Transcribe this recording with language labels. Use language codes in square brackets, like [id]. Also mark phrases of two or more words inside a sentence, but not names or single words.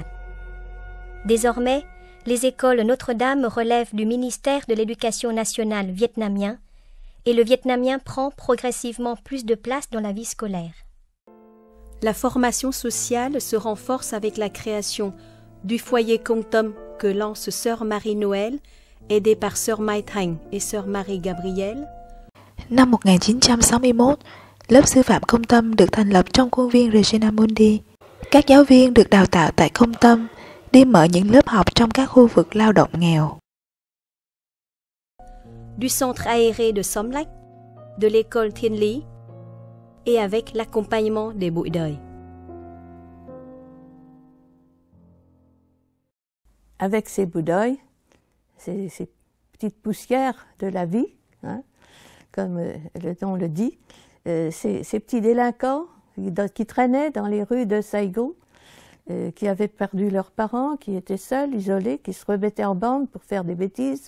[fr] Désormais, les écoles Notre-Dame relèvent du ministère de l'Éducation nationale vietnamien et le vietnamien prend progressivement plus de place dans la vie scolaire. La formation sociale se renforce avec la création du foyer Công Tâm que lance Sœur Marie-Noël, aidée par Sœur Mai Thành et Sœur Marie-Gabrielle. [vi] Năm 1961, lớp sư phạm Công Tâm được thành lập trong khuôn viên Regina Mundi. Các giáo viên được đào tạo tại Công Tâm đi mở những lớp học trong các khu vực lao động nghèo. [fr] Du centre aéré de Som Lách, de l'école Thiên Lý et avec l'accompagnement des [vi] bụi đời. [fr] Avec ces bouts d'œil, ces petites poussières de la vie, hein, comme le nom le dit, ces petits délinquants qui traînaient dans les rues de Saigon, qui avaient perdu leurs parents, qui étaient seuls, isolés, qui se remettaient en bande pour faire des bêtises.